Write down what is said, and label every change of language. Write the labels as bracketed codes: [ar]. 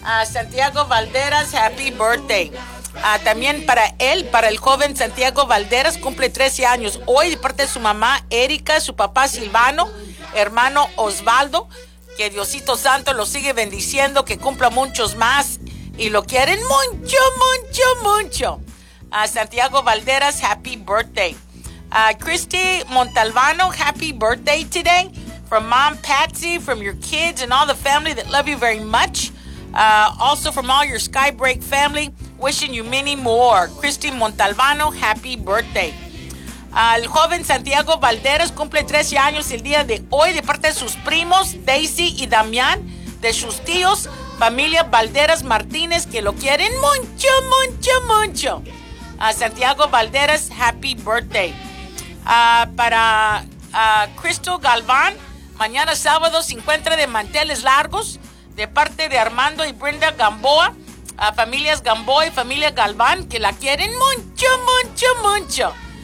[es] Santiago Valderas, [en] happy birthday. [es] También para él, para el joven Santiago Valderas, cumple 13 años hoy, de parte de su mamá Erika, su papá Silvano, hermano Osvaldo, que Diosito Santo lo sigue bendiciendo, que cumpla muchos más y lo quieren mucho, mucho, mucho. [en] Santiago Valderas, happy birthday. Christy Montalbano, happy birthday today from mom Patsy, from your kids and all the family that love you very much. Also from all your Skybreak family, wishing you many more. Christy Montalbano, happy birthday. [es] El joven Santiago Valderas cumple 13 años el día de hoy, de parte de sus primos Daisy y Damián, de sus tíos, familia Valderas Martínez, que lo quieren mucho, mucho, mucho. Santiago Valderas, [en] happy birthday. [es] Para Crystal Galván, mañana sábado se encuentra de manteles largos, de parte de Armando y Brenda Gamboa, a familias Gamboa y familia Galván, que la quieren mucho, mucho, mucho.